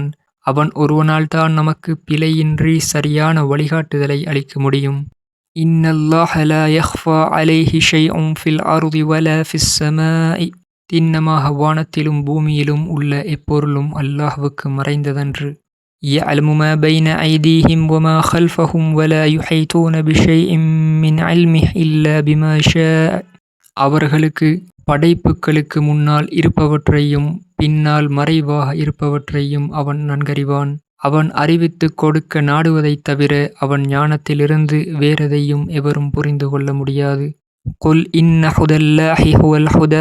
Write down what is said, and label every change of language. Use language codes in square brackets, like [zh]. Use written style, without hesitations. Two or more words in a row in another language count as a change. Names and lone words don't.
[ta] அவன் ஒருவனால்தான் நமக்கு பிழையின்றி சரியான வழிகாட்டுதலை அளிக்க முடியும். [ar] إن الله لا يخفى عليه شيء في الأرض ولا في السماء. [ta] திண்ணமாக வானத்திலும் பூமியிலும் உள்ள எப்பொருளும் அல்லாஹ்வுக்கு மறைந்ததன்று. [ar] يعلم ما بين أيديهم وما خلفهم ولا يحيطون بشيء من علمه إلا بما شاء. [ta] அவர்களுக்கு படைப்புகளுக்கு முன்னால் இருப்பவற்றையும் பின்னால் மறைவாக இருப்பவற்றையும் அவன் நன்கறிவான். அவன் அறிவித்துக் கொடுக்க நாடுவதைத் தவிர அவன் ஞானத்திலிருந்து வேறெதையும் எவரும் புரிந்து கொள்ள முடியாது. [ar] قل إن هدى الله هو الهدى.